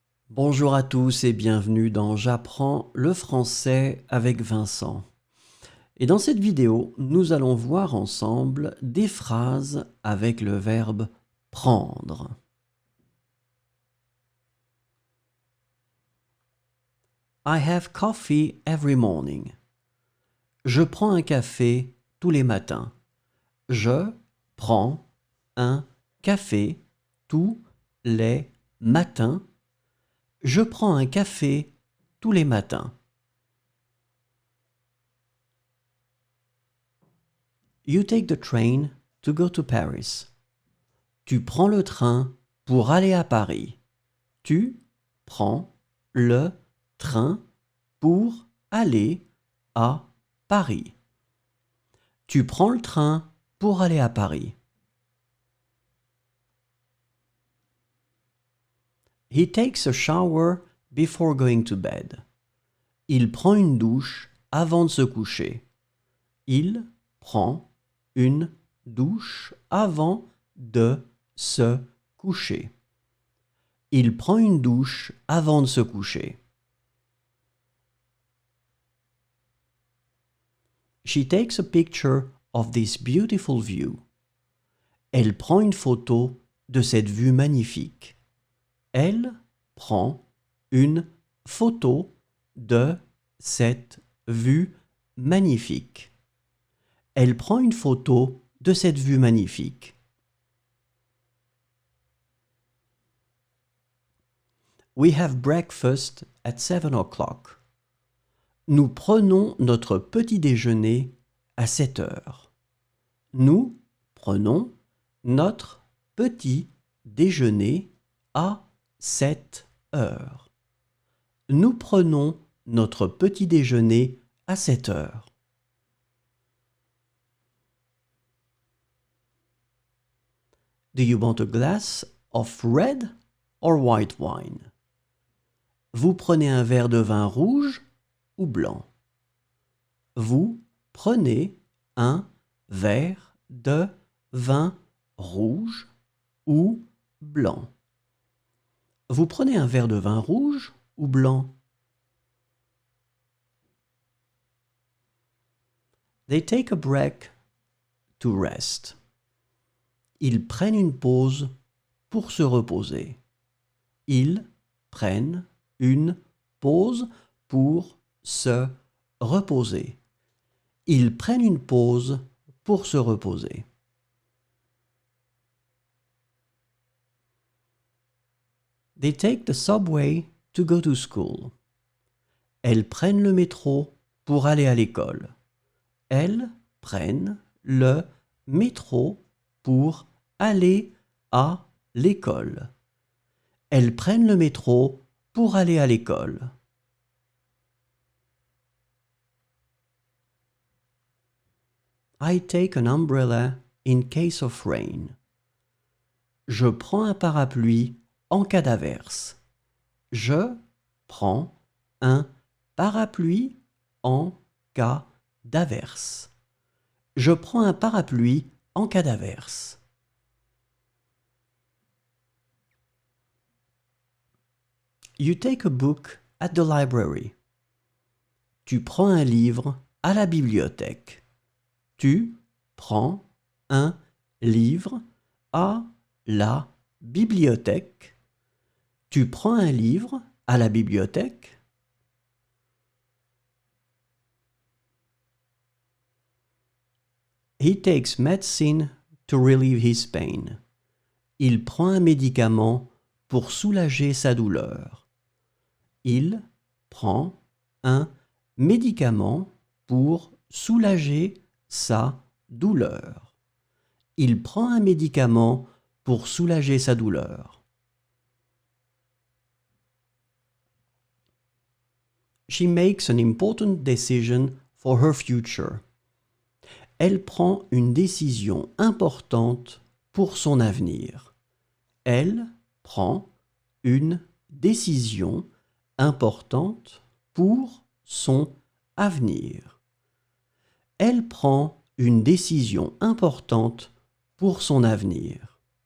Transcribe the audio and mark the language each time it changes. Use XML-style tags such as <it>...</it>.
<fr>Bonjour à tous et bienvenue dans J'apprends le français avec Vincent. Et dans cette vidéo, nous allons voir ensemble des phrases avec le verbe prendre.</fr> <en>I have coffee every morning.</en> <fr>Je prends un café tous les matins. Je prends un café tous les matins. Je prends un café tous les matins.</fr> <en>You take the train to go to Paris.</en> <fr>Tu prends le train pour aller à Paris. Tu prends le train pour aller à Paris. Tu prends le train pour aller à Paris.</fr> <en>He takes a shower before going to bed.</en> <fr>Il prend une douche avant de se coucher. Il prend une douche avant de se coucher. Il prend une douche avant de se coucher.</fr> <en>She takes a picture of this beautiful view.</en> <fr>Elle prend une photo de cette vue magnifique. Elle prend une photo de cette vue magnifique. Elle prend une photo de cette vue magnifique.</fr> <en>We have breakfast at 7 o'clock.</en> <fr>Nous prenons notre petit déjeuner à 7 heures. Nous prenons notre petit déjeuner à 7 heures. Nous prenons notre petit déjeuner à 7 heures.</fr> <en>Do you want a glass of red or white wine?</en> <fr>Vous prenez un verre de vin rouge ou blanc? Vous prenez un verre de vin rouge ou blanc? Vous prenez un verre de vin rouge ou blanc?</fr> <en>They take a break to rest.</en> <fr>Ils prennent une pause pour se reposer. Ils prennent une pause pour se reposer. Ils prennent une pause pour se reposer.</fr> <en>They take the subway to go to school.</en> <fr>Elles prennent le métro pour aller à l'école. Elles prennent le métro pour aller à l'école. Elles prennent le métro pour aller à l'école.</fr> <en>I take an umbrella in case of rain.</en> <fr>Je prends un parapluie en cas d'averse. Je prends un parapluie en cas d'averse. Je prends un parapluie en cas d'averse.</fr> <en>You take a book at the library.</en> <fr>Tu prends un livre à la bibliothèque. Tu prends un livre à la bibliothèque. Tu prends un livre à la bibliothèque.</fr> <en>He takes medicine to relieve his pain.</en> <fr>Il prend un médicament pour soulager sa douleur. Il prend un médicament pour soulager sa douleur. Il prend un médicament pour soulager sa douleur.</fr> <en>She makes an important decision for her future.</en> <fr>Elle prend une décision importante pour son avenir. Elle prend une décision importante pour son avenir. Elle prend une décision importante pour son avenir.</fr>